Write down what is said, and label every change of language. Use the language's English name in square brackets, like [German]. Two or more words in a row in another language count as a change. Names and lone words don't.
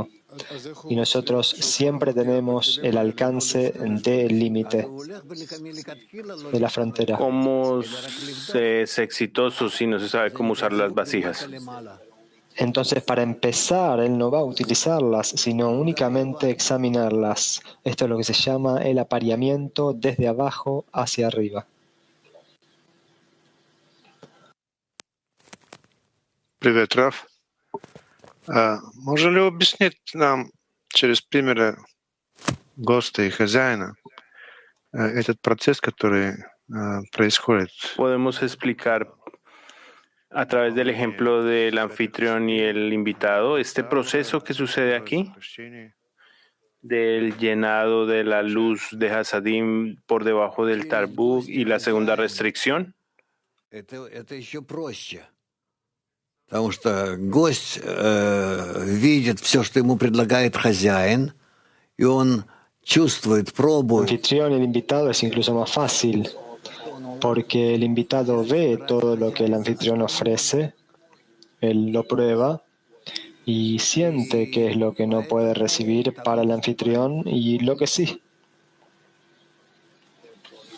[Spanish] Y nosotros siempre tenemos el alcance del límite, de la frontera. ¿Cómo se es exitoso si no se sabe cómo usar las vasijas? Entonces, para empezar, él no va a utilizarlas, sino únicamente examinarlas. Esto es lo que se llama el apareamiento desde abajo hacia arriba. [Russian] Привет, Раф. Можно ли объяснить нам через примеры ГОСТа и хозяина этот процесс, который происходит? [Spanish] Podemos explicar a través del ejemplo del anfitrión y el invitado este proceso que sucede aquí, del llenado de la luz de Hasadim por debajo del Tarbug y la segunda restricción. [Russian] Потому что гость видит все, что ему предлагает хозяин, и он чувствует, [Spanish] El [Russian] пробует. [Spanish] anfitrión y el invitado es incluso más fácil, porque el invitado ve todo lo que el anfitrión ofrece, él lo prueba y siente qué es lo que no puede recibir para el anfitrión y lo que sí.